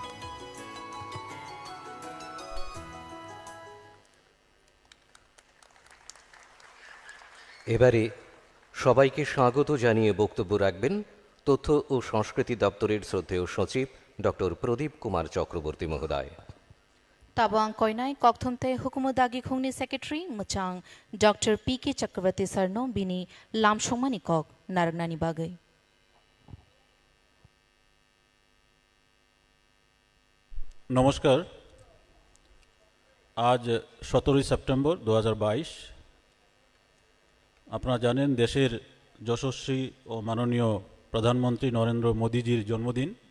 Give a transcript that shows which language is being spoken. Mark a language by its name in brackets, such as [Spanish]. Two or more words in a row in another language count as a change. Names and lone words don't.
[Bangla] এবারে সবাইকে স্বাগত জানিয়ে বক্তব্য রাখবেন তথ্য ও সংস্কৃতি দপ্তরের শ্রদ্ধেয় সচিব ডক্টর প্রদীপ কুমার চক্রবর্তী মহোদয়। [Kok Borok] Tabang koinai kokthumte hukumudagi khungni secretary muchang Dr. P.K. Chakravarti Sarno bini lamshongmani kok naragnani bagai. [Bangla] নমস্কার। আজ 17 সেপ্টেম্বর 2022। আপনারা জানেন দেশের যশস্বী ও মাননীয় প্রধানমন্ত্রী নরেন্দ্র মোদীজির জন্মদিন।